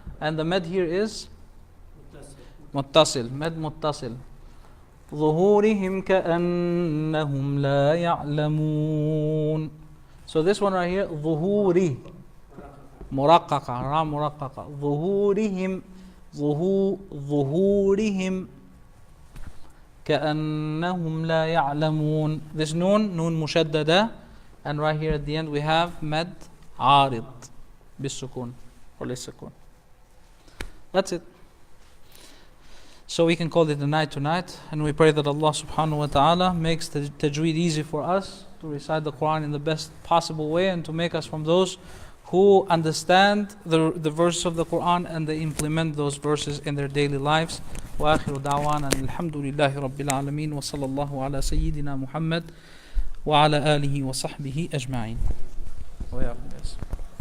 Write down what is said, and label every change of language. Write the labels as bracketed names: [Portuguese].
[English] And the med here is متصل. [Arabic] med متصل. ظهورهم كأنهم لا يعلمون. [English] So this one right here, [Arabic] ظهوري مرققة. را مرققة. ظهورهم ظهورهم كأنهم لا يعلمون. [English] This noon مشددة. And right here at the end we have med عارض بالسكون or للسكون. That's it. So we can call it a night tonight, and we pray that Allah subhanahu wa ta'ala makes the tajweed easy for us to recite the Quran in the best possible way, and to make us from those who understand the verses of the Quran and they implement those verses in their daily lives. [Arabic] وآخر دعوانا الحمد لله رب العالمين وصلى الله على سيدنا محمد وعلى آله وصحبه أجمعين. وياكم.